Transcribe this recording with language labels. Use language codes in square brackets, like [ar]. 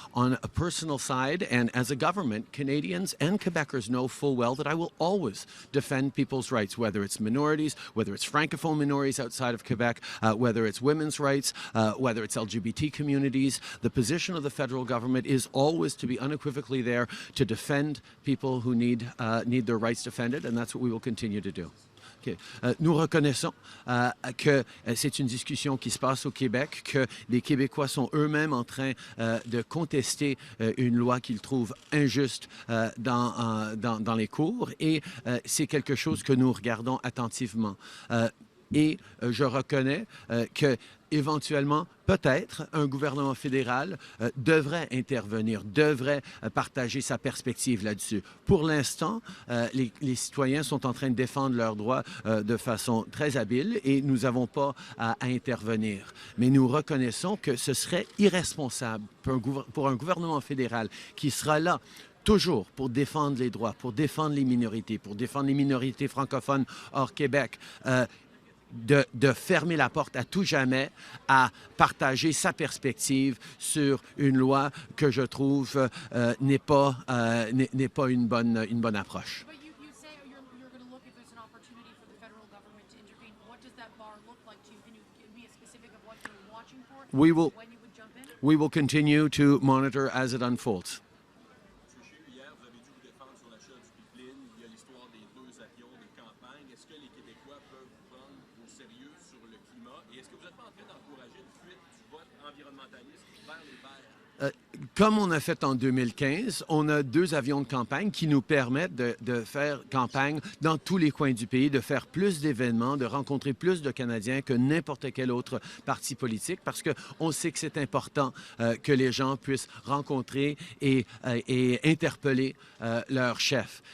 [en] On a personal side and as a government, Canadians and Quebecers know full well that I will always defend people's rights, whether it's minorities, whether it's Francophone minorities outside of Quebec, whether it's women's rights, whether it's LGBT communities. The position of the federal government is always to be unequivocally there to defend people who need their rights defended, and that's what we will continue to do. Okay. [fr] Nous reconnaissons que c'est une discussion qui se passe au Québec, que les Québécois sont eux-mêmes en train de contester une loi qu'ils trouvent injuste dans les cours, et c'est quelque chose que nous regardons attentivement. Et je reconnais que éventuellement, peut-être, un gouvernement fédéral devrait intervenir, devrait partager sa perspective là-dessus. Pour l'instant, les citoyens sont en train de défendre leurs droits de façon très habile et nous n'avons pas à intervenir. Mais nous reconnaissons que ce serait irresponsable pour un gouvernement fédéral qui sera là toujours pour défendre les droits, pour défendre les minorités francophones hors Québec, de fermer la porte à tout jamais à partager sa perspective sur une loi que je trouve n'est pas une bonne approche. [en] But you say you're going to look if there's an opportunity for the federal government to intervene. What does that bar look like to you? Can you be specific of what you're watching for? We will, when you would jump in? we will continue to monitor as it unfolds. [fr] Hier, vous avez dû vous défendre sur l'achat du pipeline. Il y a l'histoire des 2 avions de campagne. Est-ce que les Québécois peuvent vous prendre au sérieux sur le climat? Et est-ce que vous n'êtes pas en train d'encourager une fuite du vote environnementaliste vers les Verts? Comme on a fait en 2015, on a 2 avions de campagne qui nous permettent de faire campagne dans tous les coins du pays, de faire plus d'événements, de rencontrer plus de Canadiens que n'importe quel autre parti politique, parce qu'on sait que c'est important que les gens puissent rencontrer et interpeller leur chef.